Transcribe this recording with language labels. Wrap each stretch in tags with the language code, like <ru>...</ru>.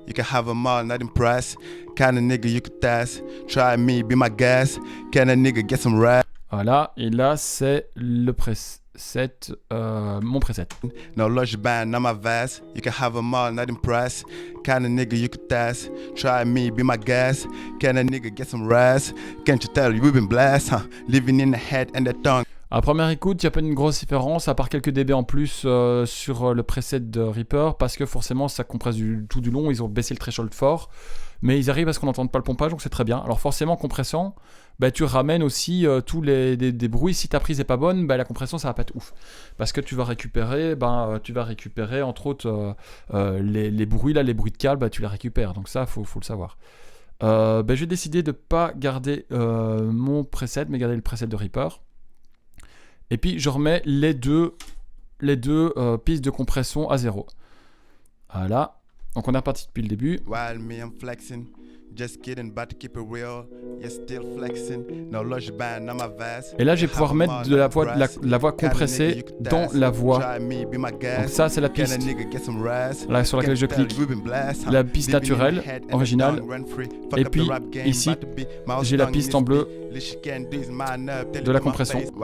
<en>You can have them all, not impressed. Kind of nigga you could test. Try me, be my guest. Can a nigga get some rest?</en> <fr>Voilà, et là c'est le preset, mon preset.</fr> <en>No lush band, not my vest. You can have them all, not impressed. Kind of nigga you could test. Try me, be my guest. Can a nigga get some rest? Can't you tell you've been blessed, huh? Living in the head and the tongue.</en> <fr>À première écoute, il n'y a pas une grosse différence, à part quelques dB en plus sur le preset de Reaper, parce que forcément ça compresse tout du long, ils ont baissé le threshold fort, mais ils arrivent à ce qu'on n'entende pas le pompage, donc c'est très bien. Alors forcément, en compressant, tu ramènes aussi tous des bruits. Si ta prise n'est pas bonne, la compression ça va pas être ouf, parce que tu vas récupérer entre autres les bruits là, les bruits de câble, tu les récupères, donc ça faut le savoir. Je vais décider de pas garder mon preset, mais garder le preset de Reaper. Et puis je remets les deux pistes de compression à 0. Voilà. Donc on est reparti depuis le début.</fr> <en>While me I'm flexing, just kidding, but to keep it real. You're still flexing. No lush band, not my vest.</en> <fr>Et là je vais pouvoir mettre de la voix compressée dans la voix. Donc ça c'est la piste là sur laquelle je clique. La piste naturelle, originale. Et puis ici j'ai la piste en bleu de la compression.</fr>